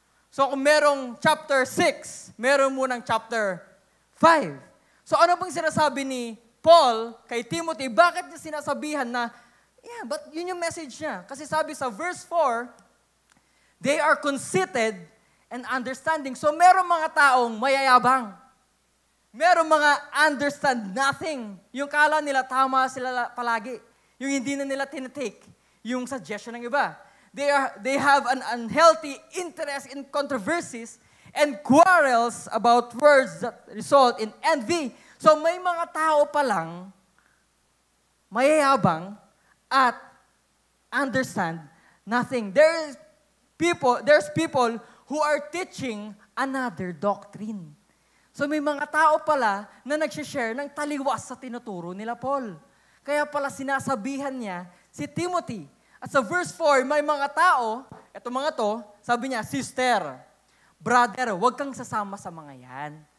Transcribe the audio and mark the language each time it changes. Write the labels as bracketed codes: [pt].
[tl] So kung merong chapter 6, meron munang chapter 5. So ano bang sinasabi ni Paul kay Timothy? Bakit niya sinasabihan na, but yun yung message niya. Kasi sabi sa [en] verse 4, they are conceited and understanding. [tl] So meron mga taong mayayabang. Meron mga [en] understand nothing. [tl] Yung kala nila tama sila palagi. Yung hindi na nila tinitake yung suggestion ng iba. [en] They have an unhealthy interest in controversies and quarrels about words that result in envy. [tl] So may mga tao pa lang mayayabang at [en] understand nothing. There's people who are teaching another doctrine. [tl] So may mga tao pala na nagsishare ng taliwas sa tinuturo nila Paul. Kaya pala sinasabihan niya si Timothy. At sa verse 4, may mga tao, eto mga to, sabi niya, sister, brother, huwag kang sasama sa mga yan.